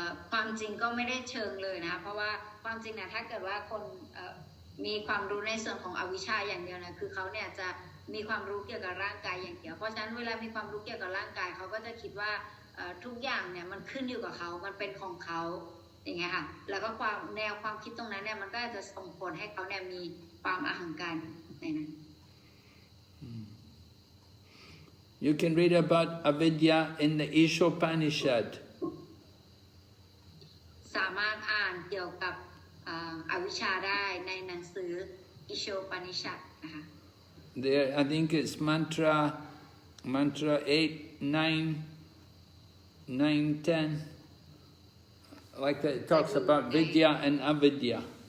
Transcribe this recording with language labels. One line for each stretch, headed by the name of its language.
Thai: ความจริงก็ไม่ได้เชิงเลยนะเพราะว่าความจริงนะถ้าเกิดว่าคนมีความรู้ในส่วนของอวิชชาอย่างเดียวนะคือเขาเนี่ยจะมีความรู้เกี่ยวกับร่างกายอย่างเดียวเพราะฉะนั้นเวลามีความรู้เกี่ยวกับร่างกายเขาก็จะคิดว่าทุกอย่างเนี่ยมันขึ้นอยู่กับเขามันเป็นของเขาอย่างเงี้ยค่ะแล้วก็แนวความคิดตรงนั้นเนี่ยมันก็จะส่งผลให้เขาเนี่ยมีความอหังการในนั้น
English: You can read about avidya in the Ishopanishad.
Thai: สามารถอ่านเกี่ยวกับอวิชชาได้ในหนังสืออิโชปนิชัดนะคะ
English: There, I think it's mantra 8, 9, 10. Like that, it talks about vidya and avidya.